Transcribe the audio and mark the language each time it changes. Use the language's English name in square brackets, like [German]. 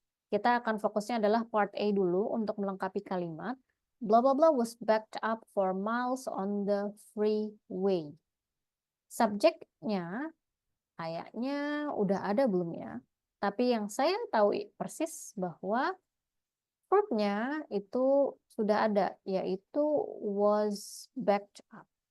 [Indonesian] Kita akan fokusnya adalah part A dulu untuk melengkapi kalimat. [English] Blah blah blah was backed up for miles on the freeway. [Indonesian] Subjeknya kayaknya udah ada belum ya? Tapi yang saya tahu persis bahwa verbnya itu sudah ada, yaitu [English] was backed up.